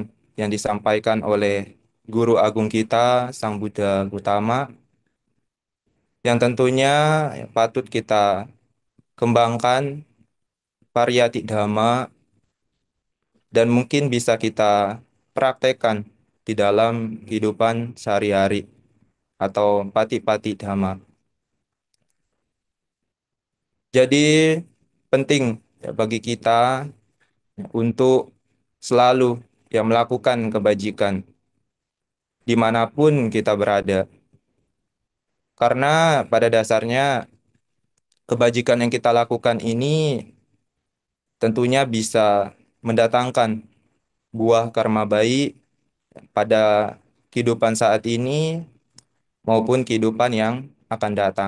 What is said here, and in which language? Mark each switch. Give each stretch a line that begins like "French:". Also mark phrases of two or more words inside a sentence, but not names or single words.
Indonesian: yang disampaikan oleh Guru Agung kita, Sang Buddha Gautama, yang tentunya ya, patut kita kembangkan
Pali: pariyati dhamma
Indonesian: dan mungkin bisa kita praktekkan di dalam kehidupan sehari-hari atau
Pali: pati-pati dhamma.
Indonesian: Jadi penting ya, bagi kita ya, untuk selalu ya, melakukan kebajikan dimanapun kita berada. Karena pada dasarnya kebajikan yang kita lakukan ini tentunya bisa mendatangkan buah karma baik pada kehidupan saat ini maupun kehidupan yang akan datang.